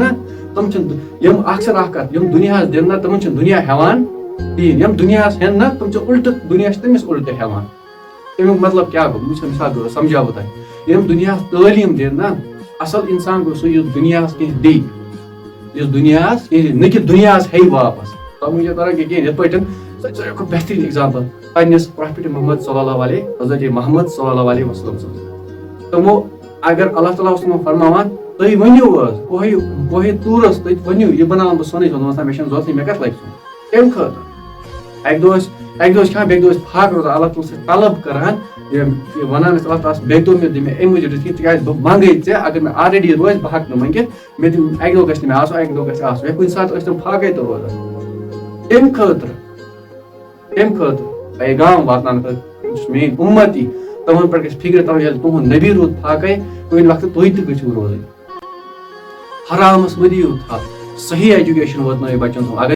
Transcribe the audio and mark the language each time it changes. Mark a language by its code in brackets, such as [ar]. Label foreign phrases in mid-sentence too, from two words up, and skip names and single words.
[ks] نہ تِم چھِنہٕ یِم اکثر اکھ کتھ یِم دُنیاہس دِن نہ تِمن چھِنہٕ دُنیا ہٮ۪وان کِہیٖنۍ یِم دُنیاہس ہٮ۪ن نہ تِم چھِ اُلٹہٕ دُنیا چھِ تٔمِس اُلٹہٕ ہٮ۪وان امیُک مطلب کیاہ گوٚو مِثال گوٚو سمجھاو بہٕ تۄہہِ یِم دُنیاہس تعلیٖم دِن نہ اصل انسان گوٚو سُہ یُس دُنیاہس کینٛہہ دی یُس دُنیاہس کینٛہہ نہ کہِ دُنیاہس ہیٚیہِ واپس تۄہہِ چھِ تران کینٛہہ یِتھ پٲٹھۍ ساروی کھۄتہٕ بہتریٖن ایگزامپل پننِس پرافِٹ محمد [ar] صلی اللہ علیہ [ks] حضرت محمد [ar] صلی اللہ علیہ وسلم [ks] سٕنٛز تِمو اگر اللہ تعالیٰ اوس تِمن فرماوان تُہۍ ؤنِو حظ کوہے طوٗرس تُہۍ ؤنِو یہِ بناوان بہٕ سۄنٕے سۄن مےٚ چھنہٕ ضروٗرتٕے مےٚ کتھ لگہِ سۄن کمہِ خٲطرٕ اکہِ دۄہ ٲسۍ کھٮ۪وان بیٚکہِ دۄہ ٲسۍ فاقہٕ روزان اللہ تعالیٰ سۭتۍ طلب کران ونان ٲسۍ اللہ تعالیٰ بیٚکہِ دۄہ مےٚ دِ مےٚ امہِ موٗجوٗب رٔچھِتھ تِکیازِ بہٕ منگے ژےٚ اگر مےٚ آلریڈی روزِ بہٕ ہٮ۪کہٕ نہٕ منٛگِتھ مےٚ دِ اکہِ دۄہ گژھِ نہٕ مےٚ آسُن اکہِ دۄہ گژھِ آسُن یا کُنہِ ساتہٕ ٲسۍ تِم فاقے تہِ روزان امہِ خٲطرٕ پیغام واتناونہٕ خٲطرٕ یُس میٲنۍ اُمتی تِمن پٮ۪ٹھ گژھِ فِکرِ تھاوٕنۍ ییٚلہِ تُہُنٛد نبی روٗد فاقے کُنہِ وقتہٕ تُہۍ تہِ گٔژھِو روزٕنۍ حرامس مٔہ دِیِو تھپھ صحیح ایجوکیشن واتنٲیِو بچن اگر